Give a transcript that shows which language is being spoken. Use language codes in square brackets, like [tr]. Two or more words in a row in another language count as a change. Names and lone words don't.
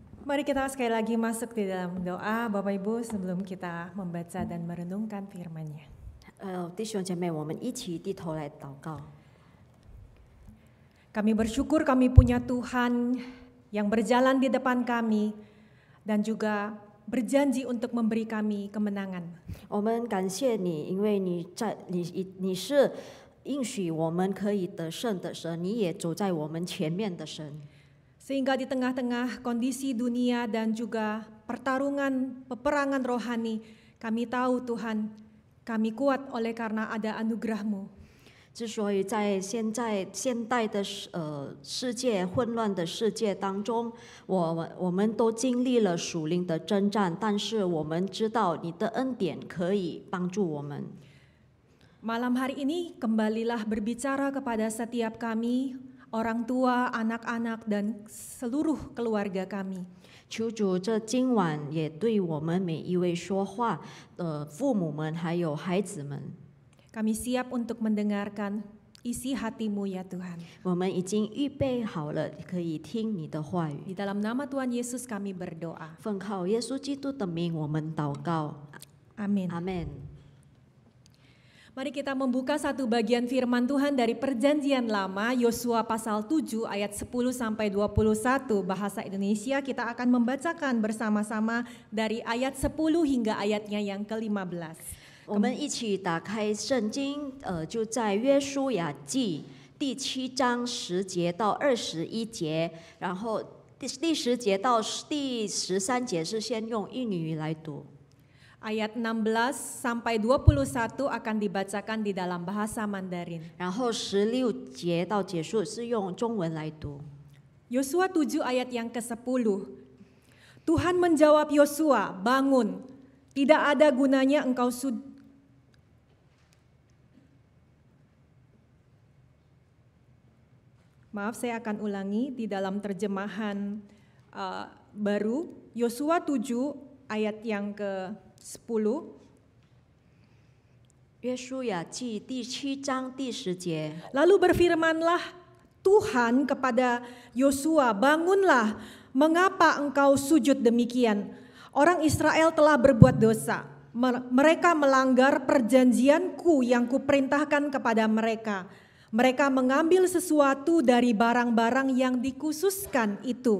[id] Mari kita sekali lagi masuk di dalam doa Bapak Ibu sebelum kita membaca dan merenungkan firman-Nya. [zh] 弟兄姐妹，我们一起低头来祷告。 [id] Kami bersyukur kami punya Tuhan yang berjalan di depan kami dan juga berjanji untuk memberi kami kemenangan. [zh] 我们感谢你，因为你是应许我们可以得胜的神，你也走在我们前面的神。 [id] Sehingga di tengah-tengah kondisi dunia dan juga peperangan rohani, kami tahu Tuhan, kami kuat oleh karena ada anugerah-Mu. [zh] 之所以在现代的世界混乱的世界当中，我们都经历了属灵的征战，但是我们知道你的恩典可以帮助我们。 [id] Malam hari ini kembalilah berbicara kepada setiap kami, orang tua, anak-anak dan seluruh keluarga kami. [zh] 求主这今晚也对我们每一位说话，父母们还有孩子们。 [id] Kami siap untuk mendengarkan isi hati-Mu ya Tuhan. [zh] 我们已经预备好了，可以听你的话语。 [id] Di dalam nama Tuhan Yesus kami berdoa. [zh] 奉靠耶稣基督的名，我们祷告。 [id] Amin. [zh] 阿门。 [id] Mari kita membuka satu bagian firman Tuhan dari Perjanjian Lama, Yosua pasal 7 ayat 10 sampai 21 bahasa Indonesia. Kita akan membacakan bersama-sama dari ayat 10 hingga ayatnya yang ke-15. [zh] 我们一起打开圣经，就在约书亚记第7章10节到21节，然后第10节到第13节是先用印尼语来读。 [id] Ayat 16 sampai 21 akan dibacakan di dalam bahasa Mandarin. [zh] 然后16节到结束是用中文来读。 [id] Yosua 7 ayat yang ke-10. Tuhan menjawab Yosua, bangun, tidak ada gunanya engkau Maaf, saya akan ulangi di dalam terjemahan baru, Yosua 7 ayat yang ke-10. [zh] 约书亚记第7章第10节。 [id] Lalu berfirmanlah Tuhan kepada Yosua, bangunlah, mengapa engkau sujud demikian? Orang Israel telah berbuat dosa. Mereka melanggar perjanjianku yang kuperintahkan kepada mereka. Mereka mengambil sesuatu dari barang-barang yang dikhususkan itu.